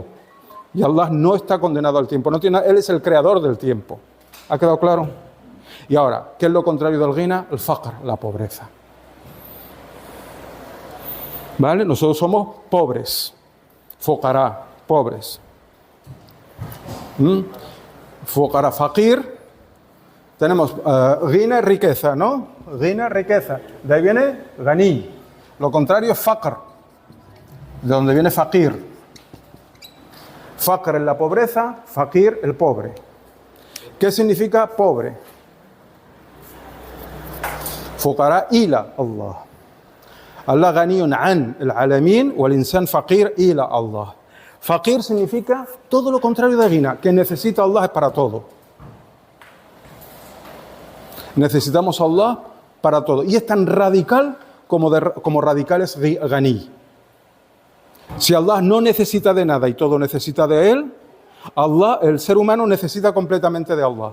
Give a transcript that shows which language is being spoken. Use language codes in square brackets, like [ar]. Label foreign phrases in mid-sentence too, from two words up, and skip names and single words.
[es] Y Allah no está condenado al tiempo. Él es el creador del tiempo. ¿Ha quedado claro? Y ahora, ¿qué es lo contrario del ghina? El faqr, la pobreza. ¿Vale? Nosotros somos pobres. Fuqara, pobres. [ar] فقراء، فقير. [es] Tenemos ghina, riqueza, ¿no? Ghina, riqueza. De ahí viene ghani. Lo contrario es faqr, de donde viene faqir. Faqr es la pobreza, faqir el pobre. ¿Qué significa pobre? [ar] فقراء إلى الله. الله غني عن العالمين والإنسان فقير إلى الله. [es] Faqir significa todo lo contrario de ghina, que necesita Allah es para todo. Necesitamos a Allah para todo. Y es tan radical como radical es Ghani. Si Allah no necesita de nada y todo necesita de Él, el ser humano necesita completamente de Allah.